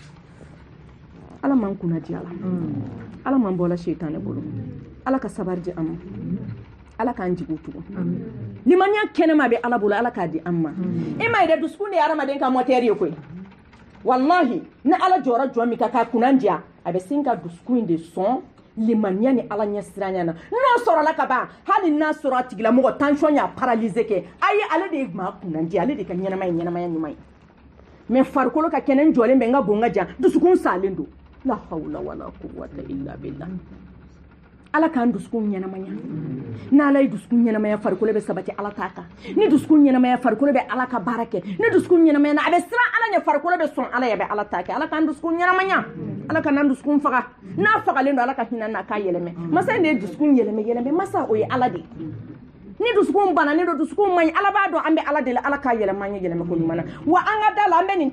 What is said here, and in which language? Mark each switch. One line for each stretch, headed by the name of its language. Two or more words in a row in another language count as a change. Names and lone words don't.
Bambara: ala m'an kunna di ala ala m'an bɔla sheitani bolo ala ka sabari di an ma ala k'an jigi tugun limaniya kɛnɛma bɛ ala bolo ala k'a di an ma i ma ye dɛ dusukun de ye adamaden ka mɔtɛri ye koyi wallahi ni ala jɔra jɔn min ka k'a kunna diya a bɛ sin ka dusukun in de sɔn limaniya ni ala ɲɛ siranya na n'o sɔrɔla ka ban hali n'a sɔrɔ a tigilamɔgɔ tension y'a paralyser kɛ ayi ale de ye maa kunna diya ale de ka ɲɛnamaya ɲuman ye mais farikolo ka kɛnɛ n jɔlen bɛ n ka bon n ka jan dusukun salen don
Arabic: لا حول ولا قوة إلا بالله
Bambara: ala k'an dusukun ɲɛnamaya n'ala ye dusukun ɲɛnamaya farikolo bɛ sabati ala t'a kan ni dusukun ɲɛnamaya farikolo bɛ ala ka baara kɛ ni dusukun ɲɛnamaya a bɛ siran ala ɲɛ farikolo bɛ sɔn ala ye bɛ ala t'a kɛ ala k'an dusukun ɲɛnamaya ala ka n'an dusukun faga n'a fagalen don ala ka hinɛ n'a k'a yɛlɛmɛ masa in de ye dusukun yɛlɛmɛ masa o ye ala de ni dusukun bananen don dusukun man ɲi ala b'a dɔn an bɛ ala de la ala k'a yɛlɛma an ye yɛlɛmɛ ko ɲuman na wa an ka da la an bɛ nin